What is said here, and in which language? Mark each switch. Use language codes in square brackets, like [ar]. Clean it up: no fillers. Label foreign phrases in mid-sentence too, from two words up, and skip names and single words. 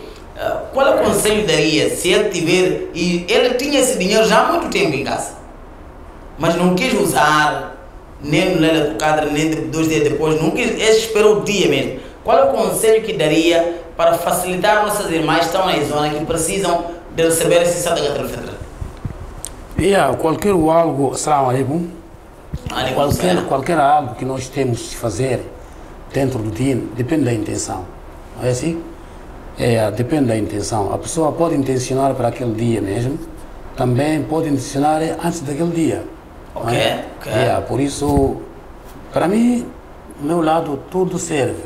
[pt] Qual é o conselho que daria se ele tiver, e ele tinha esse dinheiro já há muito tempo em casa, mas não quis usar, nem no [ar] ليلة القدر, [pt] nem 2 dias depois, não quis, ele esperou o dia mesmo. Qual é o conselho que daria para facilitar nossas irmãs que estão na zona, que precisam de receber esse [ar] صدقة الفطر? [pt] Qualquer algo, [ar] السلام عليكم, [pt] qualquer algo que nós temos de fazer dentro do dia, depende da intenção, não é assim? Depende da intenção. A pessoa pode intencionar para aquele dia mesmo, também pode intencionar antes daquele dia. Ok. Por isso, para mim, do meu lado, tudo serve.